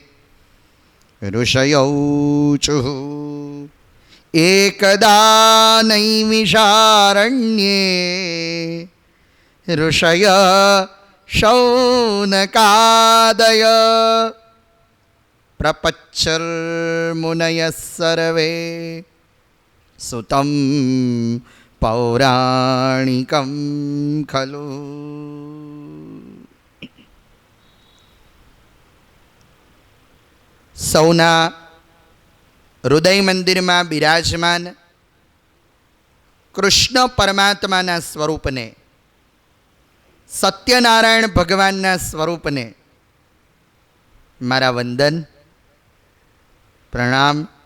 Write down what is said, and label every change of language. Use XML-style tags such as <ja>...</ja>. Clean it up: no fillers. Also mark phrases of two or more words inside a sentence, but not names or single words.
<sa>ऋषयौ चुः एकदा नैमिषारण्ये ऋषय शौनकादय प्रपच्चर्मुनयः सर्वे सुतं પૌરાણિકમ ખલુ.</sa> <gu>સૌના હૃદય મંદિરમાં બિરાજમાન કૃષ્ણ પરમાત્માના સ્વરૂપને, સત્યનારાયણ ભગવાનના સ્વરૂપને મારા વંદન, પ્રણામ.</gu>